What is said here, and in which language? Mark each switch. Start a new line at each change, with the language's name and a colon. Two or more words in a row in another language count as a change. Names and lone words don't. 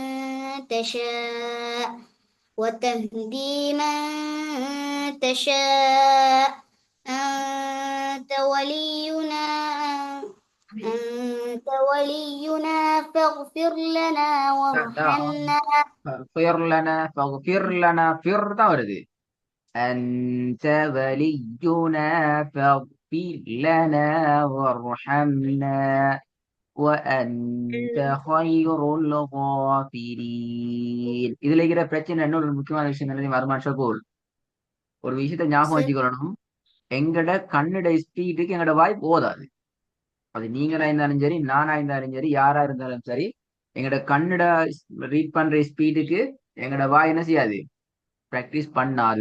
Arabic: تشاء وتهدي من تشاء أنت ولينا فاغفر لنا وارحمنا. فاغفر لنا فر
Tamil: தான் வருது.
Arabic: أنت ولينا فاغفر لنا وارحمنا وأنت خير الغافرين.
Tamil: இதுல இருக்கிற பிரச்சனை இன்னொரு முக்கியமான விஷயம் என்ன வருமான் ஷகூல்? ஒரு விஷயத்த ஞாபகம் வச்சுக்கணும். எங்கட கண்ணுட ஸ்பீடுக்கு எங்கட வாய் போதாது. அது நீங்களா இருந்தாலும் சரி, நானா இருந்தாலும் சரி, யாரா இருந்தாலும் சரி, எங்கட கண்ணுட ரீட் பண்ற ஸ்பீடுக்கு எங்கட வாய் என்ன செய்யாது, பிராக்டிஸ் பண்ணாது.